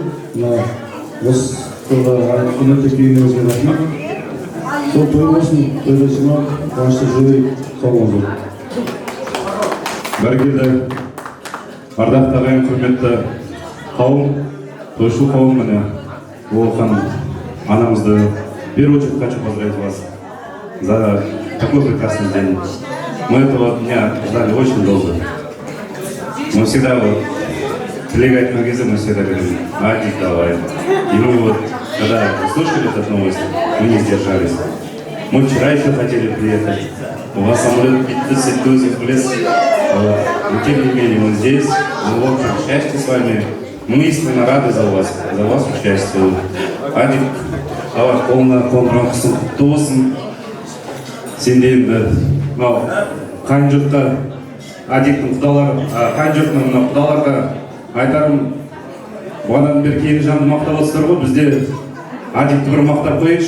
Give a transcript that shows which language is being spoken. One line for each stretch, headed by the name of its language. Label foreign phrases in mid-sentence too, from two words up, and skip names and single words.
Kazakh: Осы тойға құрметті келгеніңізге рахмет. Сол той болсын, тойда жинап, қуанышта жүрейік. Сау болыңыздар. Бәркелді, ардақты ағайын құрметті қауым, тойшыл қауым міне, Олхан анамызды
Russian: в первую очередь хочу поздравить вас за такой прекрасный день. Мы этого дня ждали очень долго. Мы всегда коллега
Kazakh: айтқан кезде
Russian: мы всегда говорим, Адик, давай. И мы когда слышали эту новость, мы не сдержались. Мы вчера еще хотели приехать. У вас самолет 50 в лес. Но тем не менее мы здесь, мы в общем счастье с вами. Мы искренне рады за вас участию.
Kazakh: Адик, давай қолынан қысым құтты болсын. Сен де енді мынау қайын жұртқа Адиктің қайын жұртының құдаларға айтарым, бұған бері келін жанды мақтап отырсыздар ғой, бізде Адикті бір мақтап қойыңызшы.